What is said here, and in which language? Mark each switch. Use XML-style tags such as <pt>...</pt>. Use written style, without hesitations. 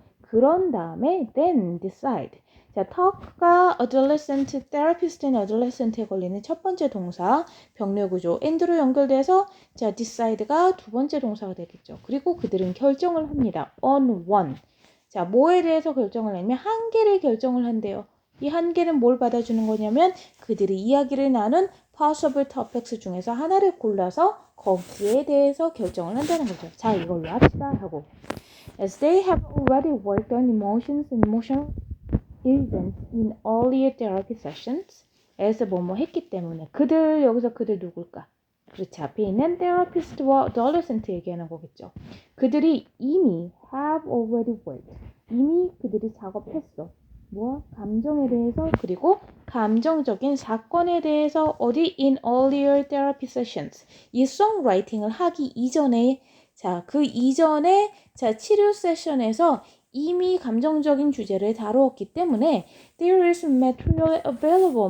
<ko>그런 다음에</ko> <en>then decide.</en> <ko>자, talk가 adolescent, therapist and adolescent에 걸리는 첫 번째 동사, 병렬구조 and로 연결돼서 자, decide가 두 번째 동사가 되겠죠. 그리고 그들은 결정을 합니다.</ko> <en>on one.</en> <ko>자, 뭐에 대해서 결정을 하냐면 한 개를 결정을 한대요. 이 한 개는 뭘 받아주는 거냐면 그들이 이야기를 나눈</ko> <en>possible topics</en> <ko>중에서 하나를 골라서 거기에 대해서 결정을 한다는 거죠. 자, 이걸로 합시다 하고</ko> <en>As they have already worked on emotions and emotional events in earlier therapy sessions</en> <ko>에서 뭐뭐 했기 때문에 그들, 여기서 그들 누굴까? 그렇지, 앞에 있는 therapist와 adolescent 얘기하는 거겠죠. 그들이 이미</ko> <en>have already worked.</en> <ko>이미 그들이 작업했어. 뭐? 감정에 대해서 그리고 감정적인 사건에 대해서 어디</ko> <en>in earlier therapy sessions.</en> <ko>이 songwriting을 하기 이전에 자, 그 이전에 자, 치료 세션에서 이미 감정적인 주제를 다루었기 때문에</ko> <en>there is material available.</en>